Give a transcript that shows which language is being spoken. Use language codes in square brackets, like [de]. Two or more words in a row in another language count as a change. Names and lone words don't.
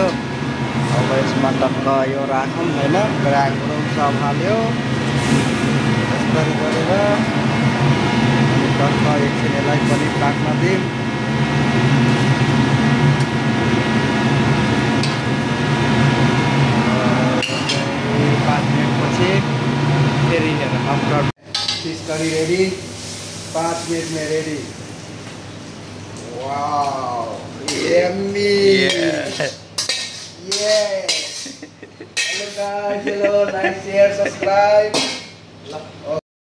[ne] अब यसमा टक्क यो राखौँ हैन, ग्राइन्डर सब हाल्यो यसरी गरेर टक्क एकछिन यसलाई पनि पाक्न दिउँ। 5 मिनटपछि फेरि हेर [en] After fish curry ready, [hi] 5 मिनट में रेडी। [en] Wow yummy. Hello guys, hello, like, share, subscribe.